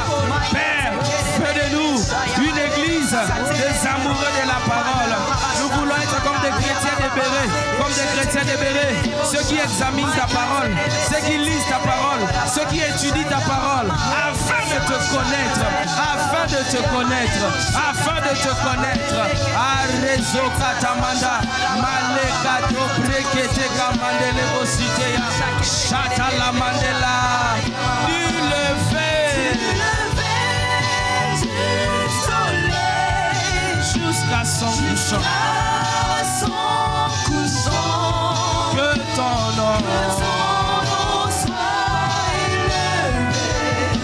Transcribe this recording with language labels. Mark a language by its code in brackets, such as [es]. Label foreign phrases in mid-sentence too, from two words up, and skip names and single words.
[fr] Père, fais de nous une église des amoureux de la parole. Nous voulons être comme des chrétiens libérés, comme des chrétiens libérés, ceux qui examinent ta parole, ceux qui lisent ta parole, ceux qui étudient ta parole, afin de te connaître, afin de te connaître, afin de te connaître. Arezo katamanda, malekato brekete kamandele bositeya, chata la mandela, tu le fais. Jusqu'à son couchant, que ton nom soit élevé.